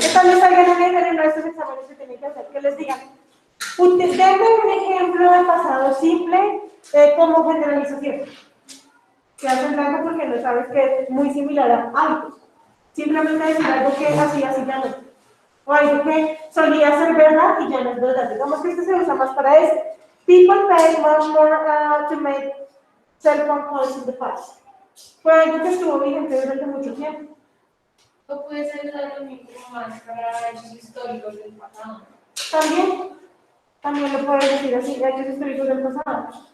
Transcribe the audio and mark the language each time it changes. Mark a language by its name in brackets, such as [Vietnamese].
[Spanish] Que tal vez salgan en uno de estos exámenes que tienen que hacer, que les digan, denme un ejemplo de pasado simple como generalización. Te hacen tanto porque no sabes que es muy similar a hábitos. Simplemente decir algo que hacía así ya no. O algo que solía ser verdad y ya no es verdad. Digamos que este se usa más para eso. [English] People pay much more to make cell phone calls in the past. [Spanish] Fue algo que estuvo vigente durante mucho tiempo. O puede ser también como más para hechos históricos del pasado, ¿no? También lo puedes decir así, hechos históricos del pasado.